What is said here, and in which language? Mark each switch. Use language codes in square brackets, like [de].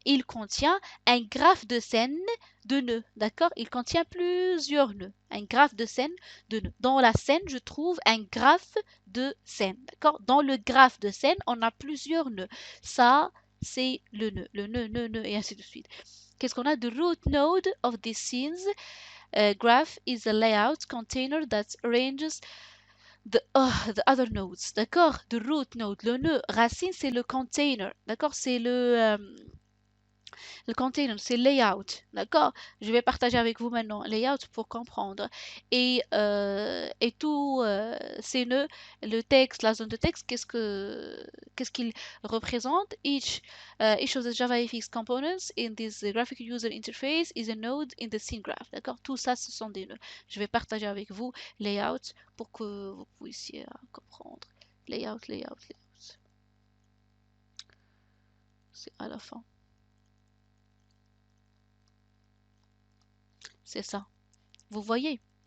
[fr] Il contient un graphe de scène de nœuds. D'accord? Il contient plusieurs nœuds. Un graphe de scène de nœuds. Dans la scène, je trouve un graphe de scène. D'accord? Dans le graphe de scène, on a plusieurs nœuds. Ça, c'est le nœud. Le nœud, et ainsi de suite. Qu'est-ce qu'on a? [en] The root node of these scenes. Graph is a layout container that arranges the other nodes. [fr] D'accord? [en] The root node, [fr] le nœud racine, c'est le container. D'accord? C'est le container, c'est layout. D'accord? Je vais partager avec vous maintenant layout pour comprendre. Et tous ces nœuds, le texte, la zone de texte, qu'est-ce qu'il représente? [en] Each of the JavaFX components in this graphic user interface is a node in the scene graph. [fr] D'accord? Tout ça, ce sont des nœuds. Je vais partager avec vous layout pour que vous puissiez comprendre. Layout, layout, layout. C'est à la fin. C'est ça. Vous voyez?